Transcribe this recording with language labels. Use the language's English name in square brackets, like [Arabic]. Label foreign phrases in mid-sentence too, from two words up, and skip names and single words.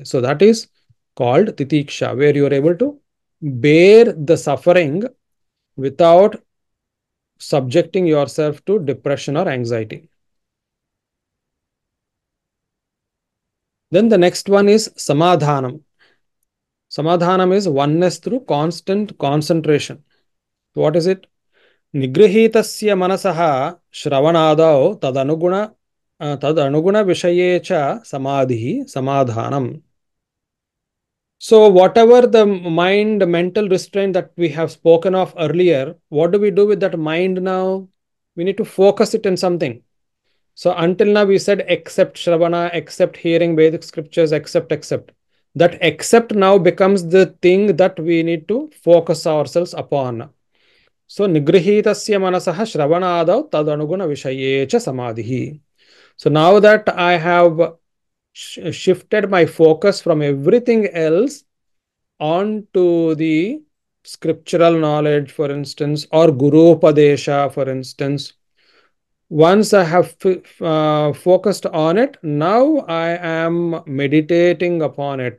[English] So that is called titiksha, where you are able to bear the suffering without subjecting yourself to depression or anxiety. Then the next one is samadhanam. Samadhanam is oneness through constant concentration. What is it? [Sanskrit] Nigrahitasya manasaha shravanadau tadανuguna vishaye cha samadhi samadhanam. [English] So whatever the mental restraint that we have spoken of earlier, what do we do with that mind now? We need to focus it in something. So until now we said accept Shravana, accept hearing Vedic scriptures, accept. That accept now becomes the thing that we need to focus ourselves upon. [Sanskrit] So nigrahitasya manasaha shravanadav tadanuguna vishaye cha samadhi. [English] So now that I have shifted my focus from everything else onto the scriptural knowledge, for instance, or [Sanskrit] Guru Upadesha, [English] for instance, once I have focused on it, now I am meditating upon it.